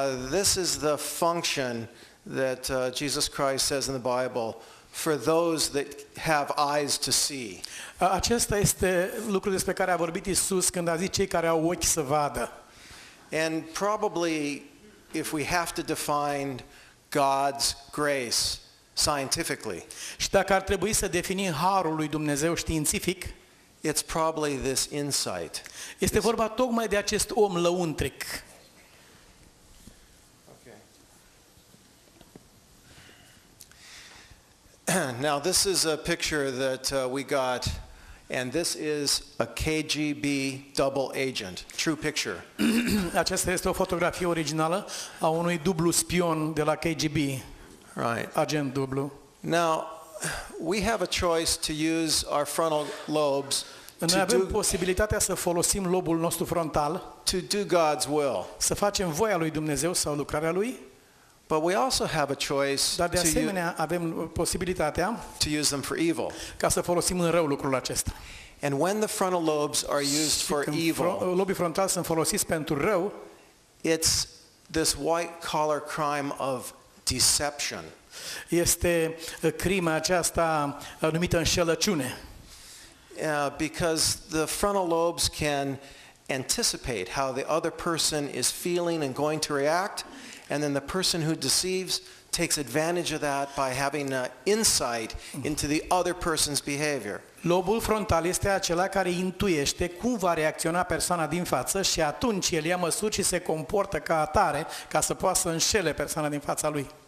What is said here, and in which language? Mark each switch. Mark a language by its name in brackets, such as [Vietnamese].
[English] This is the function that Jesus Christ says in the Bible for those that have eyes to see. [Romanian] Acesta este lucrul despre care a vorbit Iisus când a zis cei care au ochi să vadă. [English] And probably if we have to define God's grace scientifically, [Romanian] și dacă ar trebui să definim harul lui Dumnezeu științific, [English] it's probably this insight. [Romanian] Este vorba tocmai de acest om lăuntric. [English] Now this is a picture that we got, and this is a KGB double agent, true picture. [Romanian] Aceasta este o fotografie originală a unui dublu spion de la KGB. [English] Right. [Romanian] Agent dublu. [English] Now we have a choice to use our frontal lobes [Romanian] Noi avem posibilitatea să folosim lobul nostru frontal, [English] to do God's will. [Romanian] Să facem voia lui Dumnezeu sau lucrarea lui. [English] But we also have a choice [Romanian] dar de asemenea avem posibilitatea [English] to use them for evil. [Romanian] Ca să folosim în rău lucrul acesta. [English] And when the frontal lobes are used for evil, [Romanian] lobii frontali sunt folosiți pentru rău, [English] it's this white collar crime of deception. [Romanian] Este crima aceasta numită înșelăciune. [English] Because the frontal lobes can anticipate how the other person is feeling and going to react, and then the person who deceives takes advantage of that by having insight into the other person's behavior. [Romanian] Lobul frontal este acela care intuiește cum va reacționa persoana din față și atunci el ia măsuri și se comportă ca atare ca să poată să înșele persoana din fața lui.